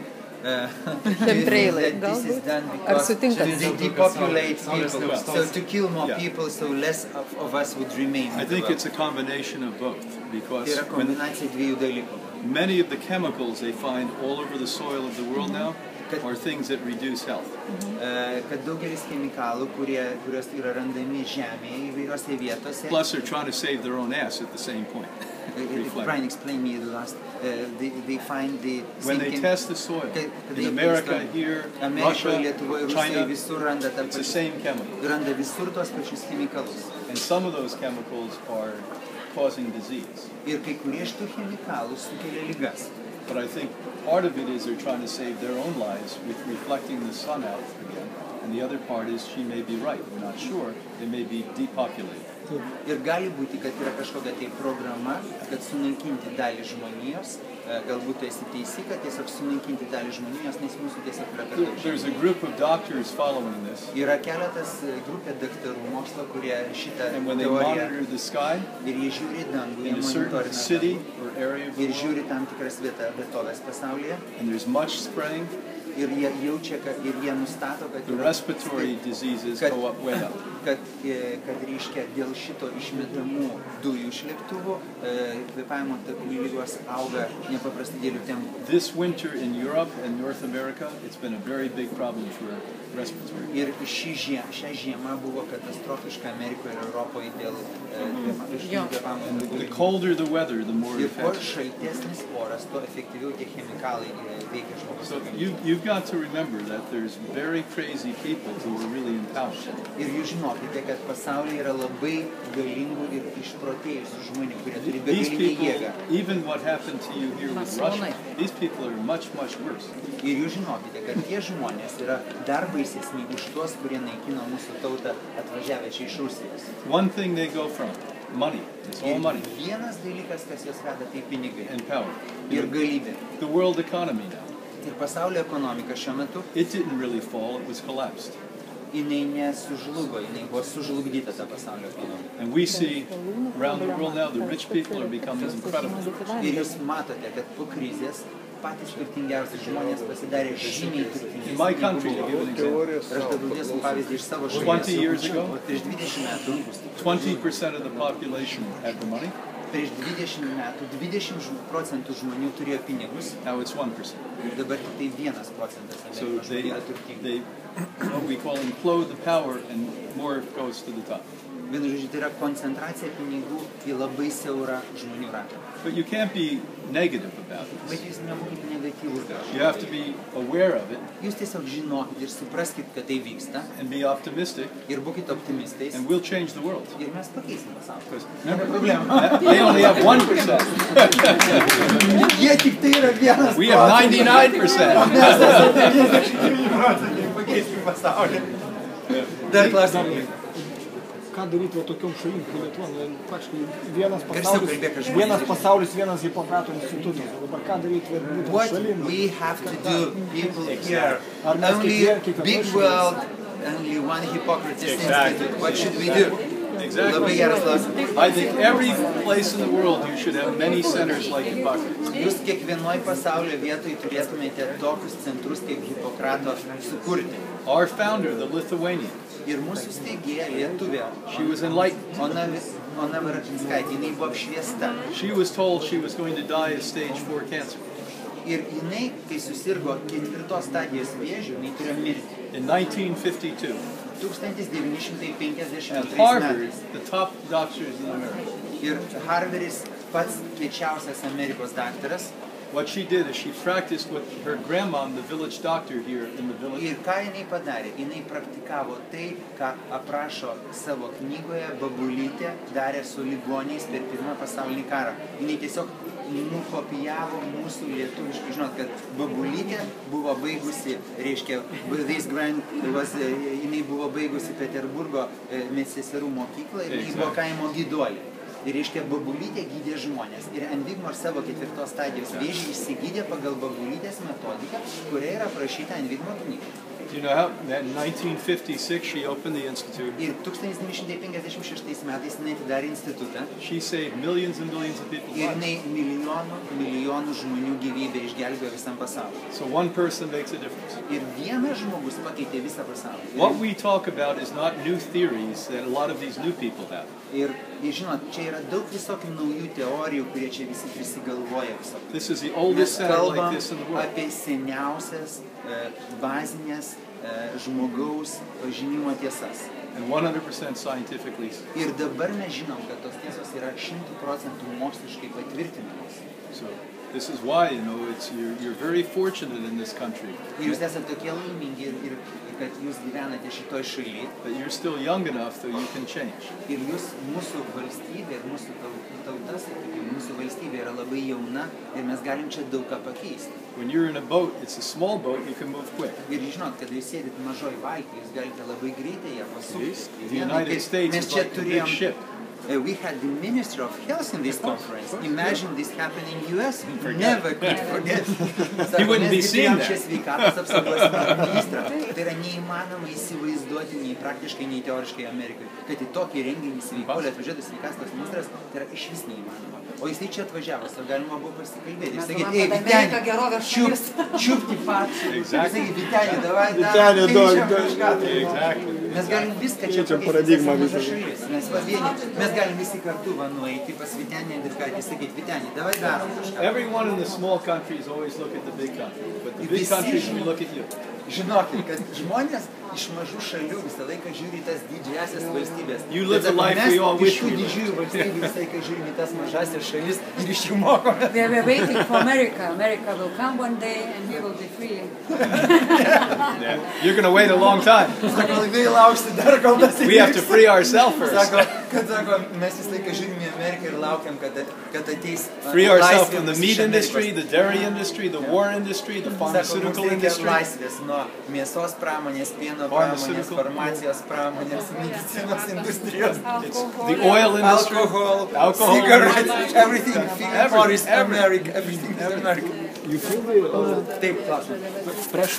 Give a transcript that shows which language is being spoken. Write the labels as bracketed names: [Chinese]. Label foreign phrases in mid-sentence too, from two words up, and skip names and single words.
[Lithuanian] Chemtrailai, galbūt? Ar sutinkat? [English] To depopulate people, so to kill more people, so less of us would remain. I think it's a combination of both, because many of the chemicals they find all over the soil of the world now are things that reduce health. [Lithuanian] Kad daugelis chemikalų, kurios yra randami žemėje įvairiose vietose. [English] Plus they're trying to save their own ass at the same point. Brian, explain me the last. They find the. When they test the soil in America, here, Russia, China, it's the same chemical. [Lithuanian] Randa visur tos pačius chemikalus. [English] And some of those chemicals are causing disease. [Lithuanian] Ir kai kurie iš tų chemikalų sukelia ligas. [English] But I think part of it is they're trying to save their own lives with reflecting the sun out again. and the other part is she may be right. We're not sure. They may be depopulated. [Lithuanian] Ir gali būti, kad yra kažkokia tai programa, kad sunaikinti dalį žmonijos, galbūt tu esi teisi, kad tiesiog sunaikinti dalį žmonijos, nes mūsų tiesiog yra per daug. [English] There's a group of doctors following this. [Lithuanian] Yra keletas grupė daktarų mokslo, kurie šitą [English] And when they [Lithuanian] teoriją [English] monitor the sky [Lithuanian] ir jie žiūri dangų, jie [English] in a certain [Lithuanian] monitorina [English] city [Lithuanian] dangų, [English] or area of the [Lithuanian] ir [English] world, [Lithuanian] žiūri tam tikras vietovės pasaulyje, [English] and there's much spraying, [Lithuanian] ir jie jaučia, ir jie nustato, kad [English] the respiratory diseases go up way up. [Lithuanian] kad reiškia dėl šito išmetamų dujų iš lėktuvų kvėpavimo takų ligos auga nepaprastai dideliu tempu. [English] This winter in Europe and North America, it's been a very big problem for respiratory. [Lithuanian] Ir šią žiemą buvo katastrofiška Amerikoje ir Europoje dėl kvėpavimo takų [English] The [Lithuanian] ligų. [English] colder the weather, the more it [Lithuanian] Ir kuo [English] affects. [Lithuanian] šaltesnis oras, tuo efektyviau tie chemikalai veikia žmogaus [English] So [Lithuanian] organizmą. [English] you've got to remember that there's very crazy people who are really in power. [Lithuanian] Ir jūs žinokite, kad pasaulyje yra labai galingų ir išprotėjusių žmonių, kurie turi [English] These [Lithuanian] begalinę [English] people, [Lithuanian] jėgą. [English] even what happened to you here with Russia, these people are much, much worse. [Lithuanian] Ir jūs žinokite, kad tie žmonės yra dar baisesni už tuos, kurie naikino mūsų tautą atvažiavę čia iš Rusijos. [English] One thing they go from, money. It's all [Lithuanian] Ir [English] money [Lithuanian] vienas dalykas, kas juos veda, tai pinigai [English] and power. [Lithuanian] ir galybė. [English] The world economy now, [Lithuanian] Ir pasaulio ekonomika šiuo metu, [English] it didn't really fall, it was collapsed. [Lithuanian] jinai nesužlugo, jinai buvo sužlugdyta ta pasaulio ekonomika. [English] And we see around the world now, the rich people are becoming incredible. [Lithuanian] Ir jūs matote, kad po krizės patys turtingiausi žmonės pasidarė žymiai turtingesni. [English] In my country, [Lithuanian] negu [English] to give [Lithuanian] buvo. [English] an example, [Lithuanian] Ir aš duosiu pavyzdį iš savo [English] 20 years [Lithuanian] šalies. [English] ago, [Lithuanian] Prieš 20 metų [English] 20% of the population had the money, [Lithuanian] Prieš 20 metų 20% žmonių turėjo pinigus, [English] now it's 1%. [Lithuanian] dabar tik tai 1% [English] So [Lithuanian] Amerikos [English] they, [Lithuanian] žmonių yra turtingi. [English] they, what we call implode the power and more goes to the top. [Lithuanian] Vienu žodžiu, tai yra koncentracija pinigų į labai siaurą žmonių ratą. [English] But you can't be negative about [Lithuanian] Bet [English] it. [Lithuanian] jūs nebūkite negatyvūs gal. [English] You have to be aware of it [Lithuanian] Jūs tiesiog žinokit ir supraskit, kad tai vyksta [English] and be optimistic, [Lithuanian] ir būkite optimistais [English] and we'll change the world. [Lithuanian] ir mes pakeisim pasaulį. [English] Because [Lithuanian] Nėra [English] remember, [Lithuanian] problema. [English] they only have 1%. [Lithuanian] Jie tik tai yra 1%. [English] We have 99%. [Lithuanian] Pakeisim pasaulį. Dar klausimai. Ką daryti va tokiom šalim, kaip Lietuva, praktiškai Garsiau kalbėk, aš vienas pasaulis, vienas Hipokrato institutas. O dabar ką daryti va būtent [English] What [Lithuanian] šalim? [English] we have to do, people here, [Lithuanian] Ar mes [English] only [Lithuanian] kiekviena [English] big [Lithuanian] šalis- [English] world, only one Hippocrates Institute. What should we do? [Lithuanian] Labai geras klausimas. [English] I think every place in the world you should have many centers like Hippocrates. [Lithuanian] Jūs kiekvienoj pasaulio vietoj turėtumėte tokius centrus kaip Hipokrato sukurti. [English] Our founder, the Lithuanian, [Lithuanian] Ir mūsų steigėja Lietuvė, [English] she was enlightened. [Lithuanian] Ona Varačinskaitė, jinai buvo apšviesta. [English] She was told she was going to die of stage 4 cancer. [Lithuanian] Ir jinai, kai susirgo 4 stadijos vėžiu, jinai turėjo mirti. [English] In 1952, [Lithuanian] 1952 [English] at Harvard, [Lithuanian] metais. [English] the top doctors in America, [Lithuanian] Ir Harveris pats kiečiausias Amerikos daktaras. [English] what she did is she practiced with her grandma, the village doctor here in the village. [Lithuanian] Ir ką jinai padarė? Jinai praktikavo tai, ką aprašo savo knygoje Babulytė darė su ligoniais per Pirmą pasaulinį karą. Jinai tiesiog nukopijavo mūsų lietuviškai. Žinot, kad Babulytė buvo baigusi, reiškia, jinai buvo baigusi Peterburgo medseserų mokyklą ir jinai buvo kaimo gyduolė. Ir reiškia, Babulytė gydė žmonės. Ir Envigmor savo 4 stadijos vėžį išsigydė pagal Babulytės metodiką, kuria yra aprašyta Envigmor knyga. [English] You know how in 1956 she opened the institute. [Lithuanian] Ir 1956 metais jinai atidarė institutą [English] She saved millions and millions of people's [Lithuanian] ir [English] lives. [Lithuanian] jinai milijonų žmonių gyvybę išgelbėjo visam pasauliu. [English] So one person makes a difference. [Lithuanian] Ir vienas žmogus pakeitė visą pasaulį. [English] What we talk about is not new theories that a lot of these new people have. [Lithuanian] Ir žinot, čia yra daug visokių naujų teorijų, kurie čia visi prisigalvoja visokių. [English] This is the [Lithuanian] Mes [English] oldest center like [Lithuanian] kalbam [English] this in the world. [Lithuanian] apie seniausias bazinės žmogaus pažinimo tiesas. [English] And 100% scientifically. [Lithuanian] Ir dabar mes žinom, kad tos tiesos yra 100% moksliškai patvirtinamos. [English] So This is why, you know, you're very fortunate in this country. [Lithuanian] Ir jūs esate tokie laimingi ir kad jūs gyvenate šitoj šaly. [English] That you're still young enough that you can change. [Lithuanian] Ir jūs, mūsų valstybė ir mūsų tauta, sakykime, mūsų valstybė yra labai jauna ir mes galim čia daug ką pakeisti. [English] When you're in a boat, it's a small boat, you can move quick. [Lithuanian] Ir žinot, kad jūs sėdite mažoj valty, jūs galite labai greitai ją pasukti. [English] The United States is like a big ship. We had the Minister of Health in this conference. Imagine this happening in US. Never could forget. He wouldn't be seeing that. [Lithuanian] Tai yra neįmanoma įsivaizduoti nei praktiškai, nei teoriškai Amerikai, kad į tokį renginį sveikuolį atvažiuotų sveikatos ministras, tai yra išvis neįmanoma. O jisai čia atvažiavo, ir galima buvo pasikalbėti. Jis sakė, ei, Vyteni, čiupti pačių. Jis sakė, Vyteni, davai, mes galim viską čia pakeisti, esame maža šalis. Mes galim visi kartu nueiti pas Vytenį ir ką sakyti, Vyteni, davai darom kažką. [English] Everyone in the small countries always look at the big country, but the big countries will look at you. [Lithuanian] Žinokit, kad žmonės iš mažų šalių visą laiką žiūri tas didžiasias valstybės. [English] You live the life we all wish we lived. [Lithuanian] Iš tų didžiųjų valstybių visą laiką žiūrime tas mažasias šalis ir iš jų mokome. [English] We are waiting for America. America will come one day and we will be free. Yeah. You're going to wait a long time. [Lithuanian] Sako, ilgai lauksi dar kol tas įvyks. [English] We have to free ourselves first. [Lithuanian] Sako, mes visą laiką žiūrime į Ameriką ir laukiam, kad ateis [English] free ourselves from the meat industry, the dairy industry, the war industry, the pharmaceutical industry. [Lithuanian] Laisvės nuo mėsos pramonės, pieno pramonės, farmacijos pramonės, medicinos industrijos, [English] the oil industry, alcohol, cigarettes, everything, Forest America, everything is America. You feel [Lithuanian] Taip, klausim. [English] expression